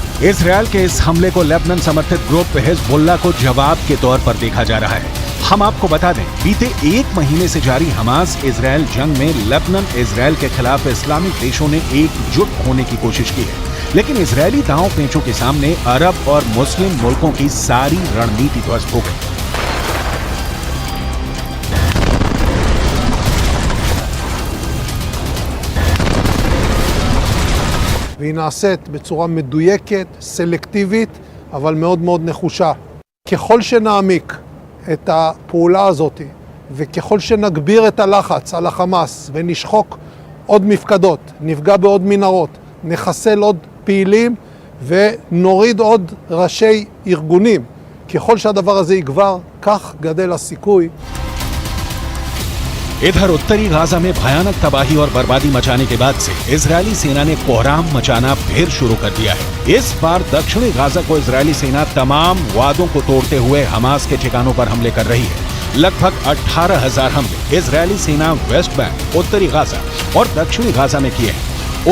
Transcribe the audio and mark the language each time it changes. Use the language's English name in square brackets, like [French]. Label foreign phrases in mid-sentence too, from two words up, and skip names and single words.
[Hindi] इजरायल के इस हमले को लेबनान समर्थित ग्रुप हिजबुल्लाह को जवाब के तौर पर देखा जा रहा है। हम आपको बता दें, बीते 1 महीने से जारी हमास इजराइल जंग में लेबनान इजराइल के खिलाफ इस्लामिक देशों ने एकजुट होने की कोशिश की है, लेकिन इजरायली दांव पेंचों के सामने अरब और मुस्लिम मुल्कों की सारी रणनीति ध्वस्त हो गई। [Hebrew] והיא נעשית בצורה מדויקת, סלקטיבית, אבל מאוד מאוד נחושה. ככל שנעמיק את הפעולה הזאת, וככל שנגביר את הלחץ על החמאס, ונשחוק עוד מפקדות, נפגע בעוד מנהרות, נחסל עוד פעילים, ונוריד עוד ראשי ארגונים, ככל שהדבר הזה יגבר, כך גדל הסיכוי. [Hindi] इधर उत्तरी गाजा में भयानक तबाही और बर्बादी मचाने के बाद से इजरायली सेना ने कोहराम मचाना फिर शुरू कर दिया है। इस बार दक्षिणी गाजा को इजरायली सेना तमाम वादों को तोड़ते हुए हमास के ठिकानों पर हमले कर रही है। लगभग 18,000 हमले इजरायली सेना वेस्ट बैंक, उत्तरी गाजा और दक्षिणी गाजा में किए हैं।